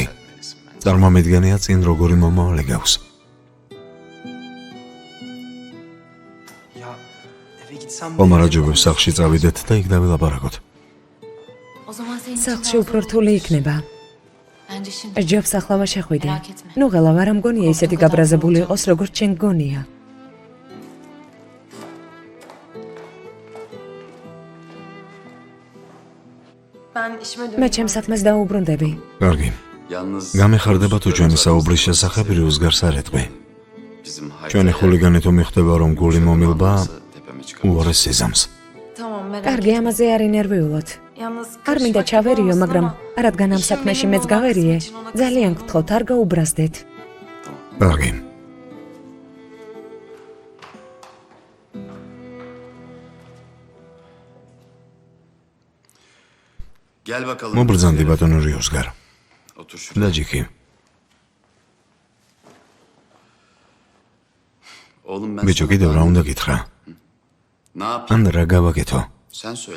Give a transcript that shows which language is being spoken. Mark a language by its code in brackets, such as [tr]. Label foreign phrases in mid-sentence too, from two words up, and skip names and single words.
[ka] წარმომიდგენია წინ როგორი მომავალი გაქვს. [tr] Ya eve gitsem de... [ka] ხომარაჯობებს სახლში წავიდეთ და იქ დავილაპარაკოთ. [tr] O zaman senin için [ka] სახლში [tr] daha [ka] უფრო [tr] zor [ka] რთული [tr] olacak. [ka] იქნება. [tr] Bence şimdi. [ka] ჯობს ახლა შეხვიდე. [tr] Merak etme. [ka] ნუ ღელა არ ამგონია ისეთი გაბრაზებული იყოს, როგორც შენ გონია. [tr] Ben işime [ka] მე [tr] dönüyorum. [ka] ჩემს საქმეს დაუბრუნდები. კარგი. [tr] Yalnız... [ka] გამიხარდება თუ ჩვენი საუბრის შესახებ რუსგარს არ ეტყვი. [tr] Bizim [ka] ჩვენი ხულიგანი თუ მიხვდება რომ გული მომილბა, [tr] tepeme çıkar. [ka] უარეს იზამს. [tr] Tamam, merak [ka] კარგი, [tr] etme. [ka] ამაზე არ ინერვიულოთ. [tr] Yalnız [ka] არ მინდა [tr] karışmak [ka] ჩავერიო, [tr] olmasın [ka] მაგრამ [tr] ama [ka] რადგან ამ [tr] işin [ka] საქმეში [tr] benim [ka] მეც [tr] olan [ka] გავერიე, [tr] kısmı için ona [ka] ძალიან [tr] kızma. [ka] გთხოვთ, არ გაუბრაზდეთ. კარგი. [tr] Gel bakalım. [ka] მობრძანდი ბატონო რიოსგარ. [tr] Otur şuraya. [ka] დაჯიქი. [tr] Oğlum ben [ka] ბიჭო, [tr] sana [ka] კიდევ რა [tr] daha- [ka] უნდა გითხრა? [tr] Ne yapayım? [ka] ან რა გავაკეთო? [tr] Sen söyle.